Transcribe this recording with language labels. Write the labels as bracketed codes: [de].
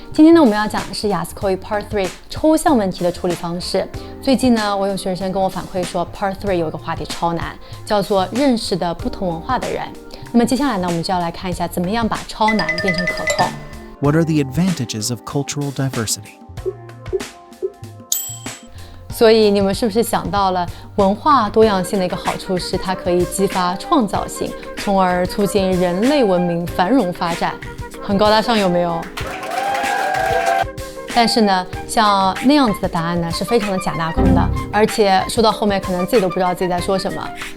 [zh] 今天呢，我们要讲的是雅思口语 Part3 抽象问题的处理方式。最近呢，我有学生跟我反馈说 Part3 有一个话题超难，叫做认识的不同文化的人。那么接下来呢，我们就要来看一下怎么样把超难变成可控。 [en] What are the advantages of cultural diversity? [zh] 所以你们是不是想到了文化多样性的一个好处是它可以激发创造性，从而促进人类文明繁荣发展？很高大上，有没有？但是呢，像那样子的答案呢，是非常的假大空的，而且说到后面可能自己都不知道自己在说什么。